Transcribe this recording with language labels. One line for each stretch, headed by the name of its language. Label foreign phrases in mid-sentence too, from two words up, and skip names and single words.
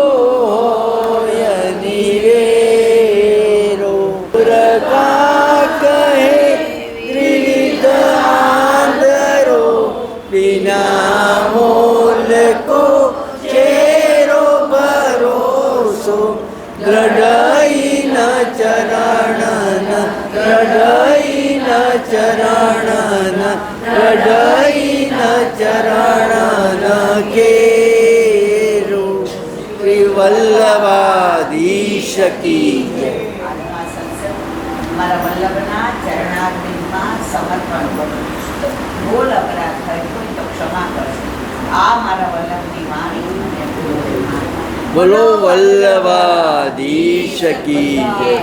Braj: बिना मोल को चेरो भरोसो, दृढ़ई न चरण दृढ़ई न चरण दृढ़ई न चरण केरो।
Hindi: श्री वल्लभाधीश की जय.
Gujarati: મારા વલ્લભના ચરણારવિંદમાં સમર્પણ કરું છું. ભૂલ અપરાધ થયો હોય તો ક્ષમા કરશો. આ મારા વલ્લભની વાણી. બોલો
Hindi: वल्लभाधीश की जय.